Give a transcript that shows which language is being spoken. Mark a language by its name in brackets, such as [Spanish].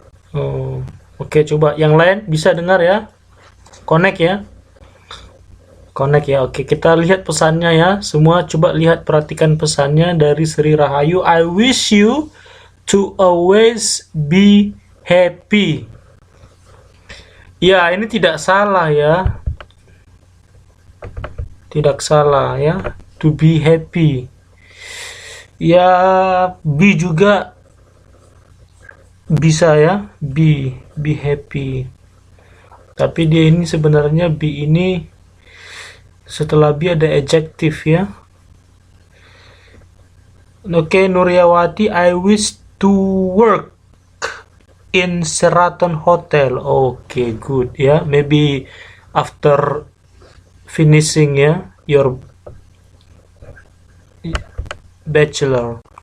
[Indonesian] Oh, oke, coba yang lain bisa dengar ya. Connect ya. Connect ya. Oke, kita lihat pesannya ya. Semua coba lihat, perhatikan pesannya dari Sri Rahayu. [English] I wish you to always be happy. [Indonesian] Ya, ini tidak salah ya. Tidak salah ya. To be happy. Ya, be juga bisa ya. [English] Be happy. [Indonesian] Tapi dia ini sebenarnya be ini setelah be ada adjektif ya. [English] Oke, Nuryawati, I wish to work in Sheraton Hotel. Okay, good ya. Maybe after finishing ya your bachelor.